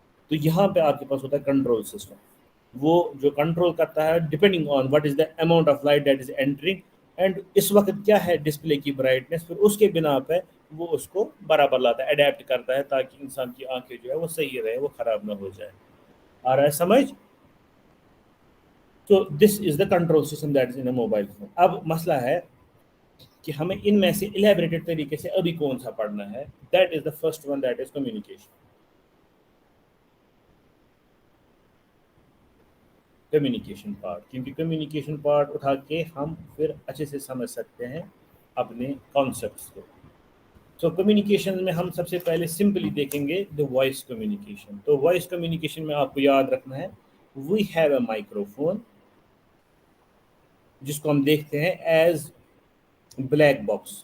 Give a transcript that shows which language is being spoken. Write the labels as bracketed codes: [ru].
[ur] تو یہاں پہ آپ کے پاس ہوتا ہے کنٹرول سسٹم. وہ جو کنٹرول کرتا ہے [en] depending on what is the amount of light that is entering, [ur] and اس وقت کیا ہے ڈسپلے کی برائٹنیس, پھر اس کے بنا پہ وہ اس کو برابر لاتا ہے, اڈیپٹ کرتا ہے تاکہ انسان کی آنکھیں جو ہے وہ صحیح رہے, وہ خراب نہ ہو جائے. آ رہا ہے سمجھ؟ [en] تو this is the control system that is in a mobile phone. [ur] اب مسئلہ ہے کہ ہمیں ان میں سے الیبریٹڈ طریقے سے ابھی کون سا پڑھنا ہے. [en] That is the first one, that is communication. [ur] Communication part, کیونکہ کمیونیکیشن پارٹ اٹھا کے ہم پھر اچھے سے سمجھ سکتے ہیں اپنے کانسیپٹس کو. سو کمیونیکیشن میں ہم سب سے پہلے سمپلی دیکھیں گے دا وائس کمیونیکیشن. تو وائس کمیونیکیشن میں آپ کو یاد رکھنا ہے [en] we have a microphone [ur] جس کو ہم دیکھتے ہیں ایز بلیک باکس.